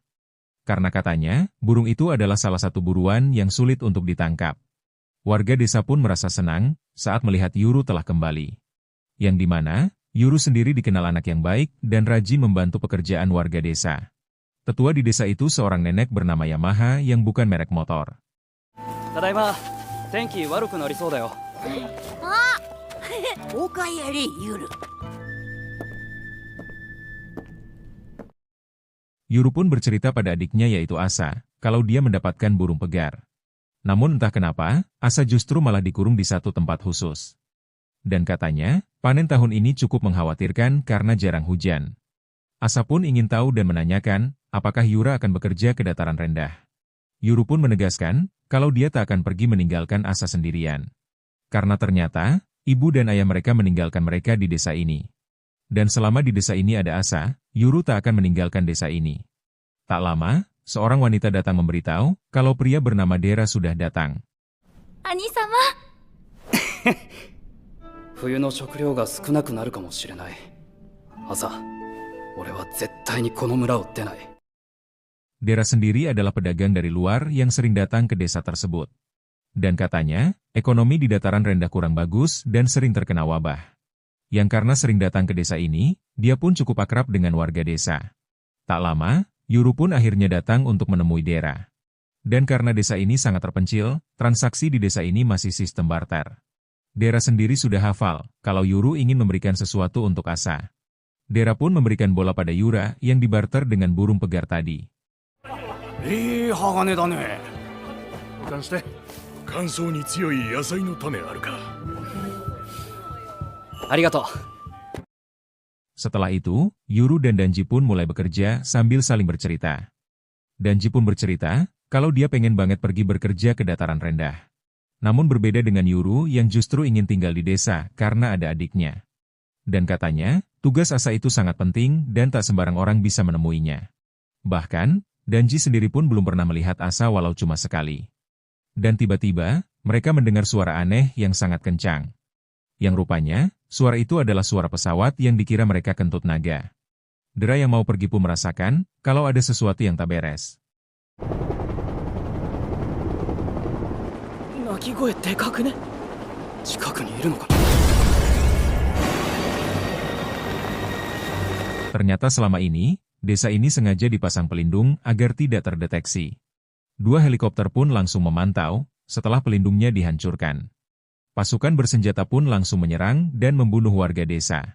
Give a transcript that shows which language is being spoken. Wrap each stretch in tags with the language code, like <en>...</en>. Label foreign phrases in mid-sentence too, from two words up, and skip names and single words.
<id>Karena katanya, burung itu adalah salah satu buruan yang sulit untuk ditangkap. Warga desa pun merasa senang saat melihat Yuru telah kembali. Yang dimana, Yuru sendiri dikenal anak yang baik dan rajin membantu pekerjaan warga desa. Tetua di desa itu seorang nenek bernama Yamaha yang bukan merek motor.</id> <ja>ただいま、天気悪くなりそうだよ. Okaeri, Yuru.</ja> <id>Yuru pun bercerita pada adiknya yaitu Asa, kalau dia mendapatkan burung pegar. Namun entah kenapa, Asa justru malah dikurung di satu tempat khusus. Dan katanya, panen tahun ini cukup mengkhawatirkan karena jarang hujan. Asa pun ingin tahu dan menanyakan, apakah Yura akan bekerja ke dataran rendah. Yuru pun menegaskan, kalau dia tak akan pergi meninggalkan Asa sendirian. Karena ternyata, ibu dan ayah mereka meninggalkan mereka di desa ini. Dan selama di desa ini ada Asa, Yuru tak akan meninggalkan desa ini. Tak lama, seorang wanita datang memberitahu kalau pria bernama Dera sudah datang.</id> <ja>Ani-sama. 冬の食料が少なくなるかもしれない。朝、俺は絶対にこの村を出ない。</ja> <id>Dera sendiri adalah pedagang dari luar yang sering datang ke desa tersebut. Dan katanya, ekonomi di dataran rendah kurang bagus dan sering terkena wabah. Yang karena sering datang ke desa ini, dia pun cukup akrab dengan warga desa. Tak lama, Yuru pun akhirnya datang untuk menemui Dera. Dan karena desa ini sangat terpencil, transaksi di desa ini masih sistem barter. Dera sendiri sudah hafal, kalau Yuru ingin memberikan sesuatu untuk Asa. Dera pun memberikan bola pada Yura yang dibarter dengan burung pegar tadi.</id> <ja>鋼だね. 関して乾燥に強い野菜の種あるか。 Arigato.</ja> <id>Setelah itu, Yuru dan Danji pun mulai bekerja sambil saling bercerita. Danji pun bercerita, kalau dia pengen banget pergi bekerja ke dataran rendah. Namun berbeda dengan Yuru yang justru ingin tinggal di desa karena ada adiknya. Dan katanya, tugas Asa itu sangat penting dan tak sembarang orang bisa menemuinya. Bahkan, Danji sendiri pun belum pernah melihat Asa walau cuma sekali. Dan tiba-tiba, mereka mendengar suara aneh yang sangat kencang. Yang rupanya, suara itu adalah suara pesawat yang dikira mereka kentut naga. Dera yang mau pergi pun merasakan kalau ada sesuatu yang tak beres.</id> <ja>鳴き声でかくね。近くにいるのかな。</ja> <id>Ternyata selama ini, desa ini sengaja dipasang pelindung agar tidak terdeteksi. 2 helikopter pun langsung memantau setelah pelindungnya dihancurkan. Pasukan bersenjata pun langsung menyerang dan membunuh warga desa.</id>